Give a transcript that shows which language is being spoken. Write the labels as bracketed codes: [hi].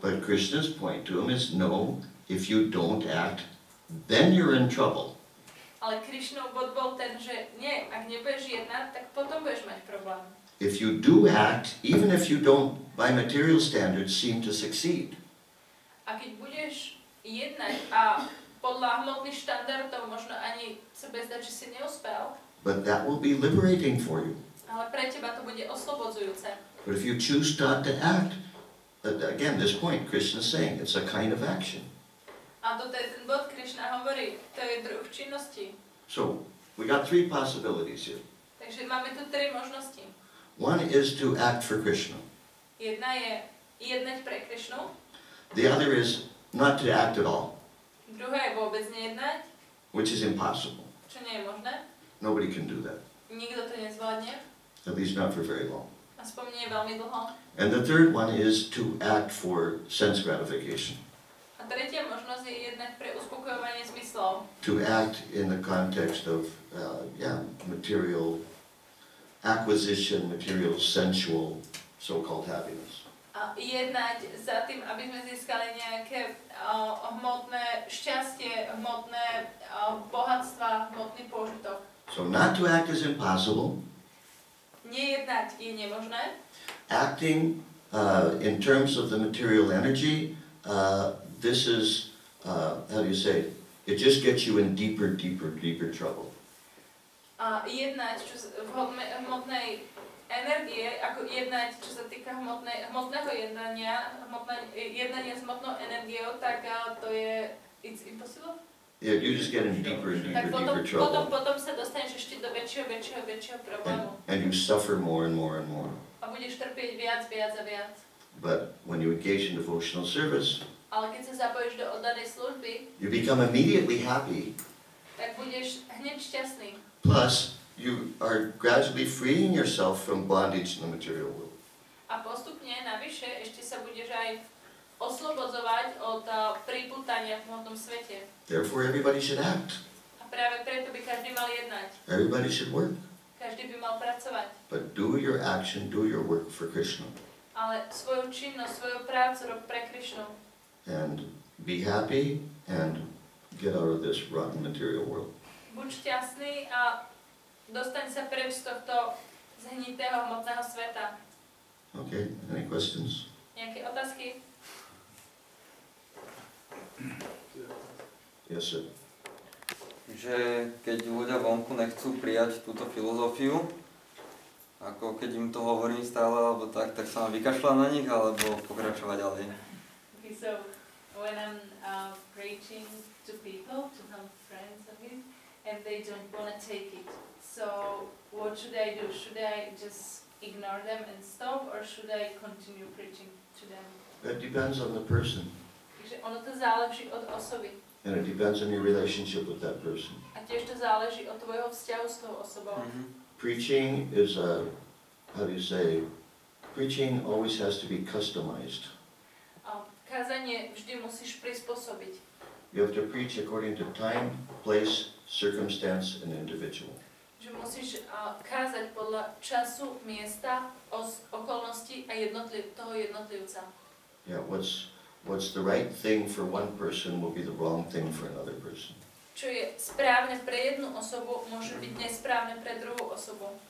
[en] But Krishna's point to him is, no, if you don't act, then you're in trouble. [sk] Ale Krišnov bod bol ten, že nie, ak nebudeš jednať, tak potom budeš mať problém. [en] If you do act, even if you don't, by material standards, seem to succeed, [sk] A keď budeš jednať a podľa hmotných štandardov možno ani sa bude zdať, že si neúspel, [en] but that will be liberating for you. [sk] ale pre teba to bude oslobodzujúce. [en] But if you choose not to act, again, this point, Krishna is saying, it's a kind of action. [sk] A toto je ten bod, Krišna hovorí, to je druh činnosti. [en] So, we got three possibilities here. [sk] Takže máme tu tri možnosti. [en] One is to act for Krishna. [sk] Jedna je jednať pre Krišnu, [en] The other is not to act at all, [sk] druhá je vôbec nejednať, [en] which is impossible. [sk] čo nie je možné. [en] Nobody can do that, [sk] Nikto to nezvládne, [en] at least not for very long. [sk] aspoň nie veľmi dlho. [en] And the third one is to act for sense gratification, [sk] A tretia možnosť je jednať pre uspokojovanie zmyslov. [en] to act in the context of, material acquisition, material sensual so-called happiness. [sk] A jednať za tým, aby sme získali nejaké hmotné šťastie, hmotné bohatstva, hmotný pôžitok. [en] So not to act is impossible. [sk] Nejednať je nemožné. [en] Acting in terms of the material energy, this is, how do you say, it just gets you in deeper, deeper, deeper trouble. [sk] A jednať v hmotnej energie, ako jednať, čo sa týka hmotného jednania, jednanie s hmotnou energiou, tak to je, [en] it's impossible? Yeah, you just get in deeper and [sk] Tak [en] deeper, deeper trouble. [sk] potom sa dostaneš ešte do väčšieho problému. [en] And you suffer more and more and more. [sk] A budeš trpieť viac a viac. [en] But when you engage in devotional service, [sk] Ale keď sa zapojíš do oddanej služby, [en] you become immediately happy. [sk] tak budeš hneď šťastný. [en] Plus, you are gradually freeing yourself from bondage in the material world. [sk] A postupne navyše ešte sa budeš aj oslobodzovať od pripútania v hmotnom svete. [en] Therefore, everybody should act. [sk] A práve preto by každý mal jednať. [en] Everybody should work. [sk] Každý by mal pracovať. [en] But do your action, do your work for Krishna. [sk] Ale svoju činnosť, svoju prácu rob pre Krišnu. [en] And be happy and get out of this rotten material world. [sk] Buď šťastný a dostaň sa preč z tohto zhnitého hmotného sveta. [en] Okay, any questions? [sk] Nejaké otázky? [en] Yes, sir. [sk] Že keď ľudia vonku nechcú prijať túto filozofiu, ako keď im to hovorím stále, alebo tak sa mám vykašľať na nich, alebo pokračovať ďalej. [en] Okay, so when I'm preaching to people, to some friends of his, and they don't want to take it, so what should I do? Should I just ignore them and stop, or should I continue preaching to them? That depends on the person. [sk] Takže ono to záleží od osoby. [en] And it depends on your relationship with that person. [sk] A tiež to záleží od tvojho vzťahu s tou osobou. [en] Preaching is how do you say, preaching always has to be customized. [sk] Kázanie vždy musíš prispôsobiť. [en] You have to preach according to time, place, circumstance, and individual. [sk] Že musíš kázať podľa času, miesta, okolností a toho jednotlivca. [en] Yeah, what's the right thing for one person will be the wrong thing for another person. [sk] Čo je správne pre jednu osobu, môže byť nesprávne pre druhú osobu.